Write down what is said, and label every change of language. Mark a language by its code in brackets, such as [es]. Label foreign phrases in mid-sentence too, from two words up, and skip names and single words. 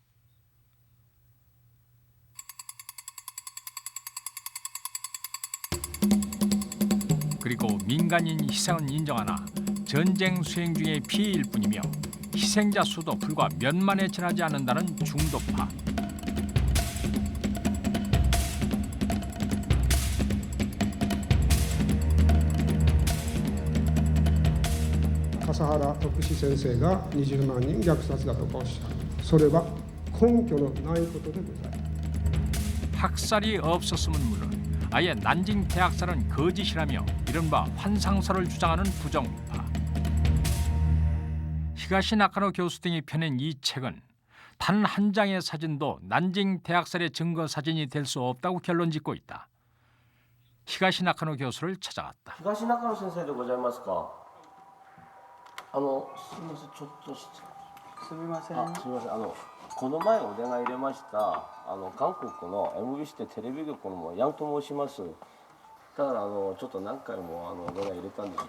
[ko] 그리고 민간인 희생은 인정하나 전쟁 수행 중의 피해일 뿐이며 희생자 수도 불과 몇만에 지나지 않는다는 중도파. [ja] 笠原徳志先生が20万人虐殺だとかおっしゃる。それは根拠のないことでございます。 [ko] 학살이 없었음은 물론 아예 난징 대학살은 거짓이라며 이른바 환상설을 주장하는 부정파. 히가시 나카노 교수 등이 펴낸 이 책은 단 한 장의 사진도 난징 대학살의 증거 사진이 될 수 없다고 결론짓고 있다. 히가시 나카노 교수를 찾아갔다. [ja] 東中野先生でございますか。すみません、ちょっとすみません。すみません、この前お電話入れました韓国の MBC でテレビ局のヤンと申します。ただちょっと何回もお電話入れたんです。